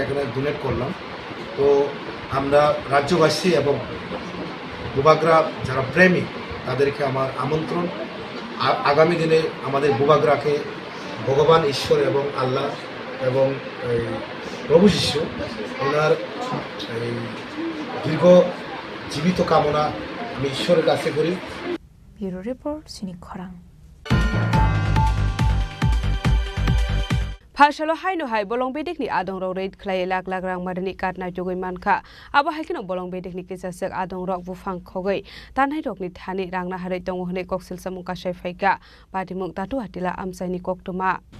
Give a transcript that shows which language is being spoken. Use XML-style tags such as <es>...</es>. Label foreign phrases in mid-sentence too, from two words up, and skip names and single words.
<bn>এখানে ডোনেট করলাম তো আমরা রাজ্যবাসী এবং বুবাগ্রা যারা প্রেমী তাদেরকে আমার আমন্ত্রণ আগামী দিনে আমাদের বুবাগ্রাকে ভগবান ঈশ্বর এবং আল্লাহ এবং প্রভু শিষ্য ওনার দীর্ঘ জীবিত কামনা আমি ঈশ্বরের কাছে করি</bn> <en>Bureau Report Chini Khorang</en> <trp>Phashalo haino hai bolong bedik ni adong rok rate khlai lak lak rang marni katna jogoi manka aba haikino bolong bedik ni kisasek adong rok bufang khogoi tanai rok ni thani rangna harai tong hone koksil samung ka sai phaika patimung tatu atila amsai ni koktuma</trp>